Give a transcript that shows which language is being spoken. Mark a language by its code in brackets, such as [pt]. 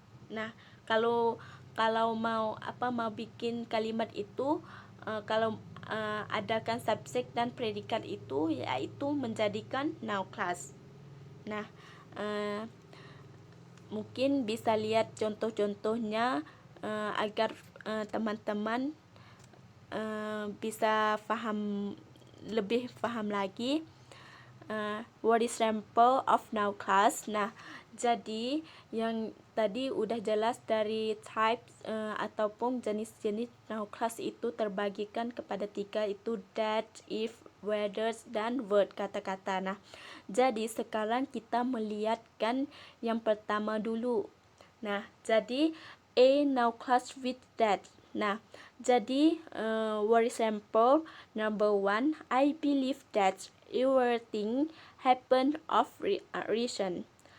[id] Nah, kalau mau bikin kalimat itu kalau adakan subjek dan predikat itu yaitu menjadikan noun clause. Nah, mungkin bisa lihat contoh-contohnya agar teman-teman bisa lebih paham lagi. [en] What is example of noun clause? [id] Nah, jadi yang tadi udah jelas dari types ataupun jenis-jenis noun clause itu terbagikan kepada tiga, itu that, if, whether, dan word, kata-kata. Nah, jadi sekarang kita melihatkan yang pertama dulu. [en] Nah, jadi a noun clause with that. Nah, jadi what example number one, I believe that everything happen of reason.